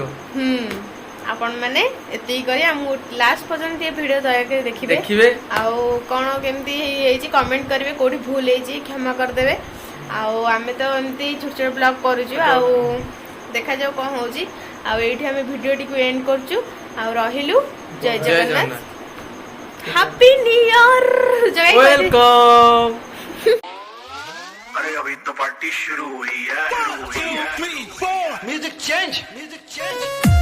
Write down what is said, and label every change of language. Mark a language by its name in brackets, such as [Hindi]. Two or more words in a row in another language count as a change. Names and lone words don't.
[Odia] ଆପଣମାନେ ଏତିକି କରି ଆମକୁ ଲାଷ୍ଟ ପର୍ଯ୍ୟନ୍ତ ଏ ଭିଡିଓ ଦୟାକରି ଦେଖିବେ ଆଉ କ'ଣ କେମିତି ହେଇଛି କମେଣ୍ଟ କରିବେ କୋଉଠି ଭୁଲ ହେଇଛି କ୍ଷମା କରିଦେବେ ଆଉ ଆମେ ତ ଏମିତି ଛୋଟ ଛୋଟ ବ୍ଲଗ କରୁଛୁ ଆଉ ଦେଖାଯାଉ କ'ଣ ହେଉଛି ଆଉ ଏଇଠି ଆମେ ଭିଡିଓଟିକୁ ଏଣ୍ଡ କରୁଛୁ ଆଉ ରହିଲୁ ଜୟ ଜଗନ୍ନାଥ [English] Happy New Year [Hindi] वेलकम अरे अभी तो पार्टी शुरू हुई है [English] music change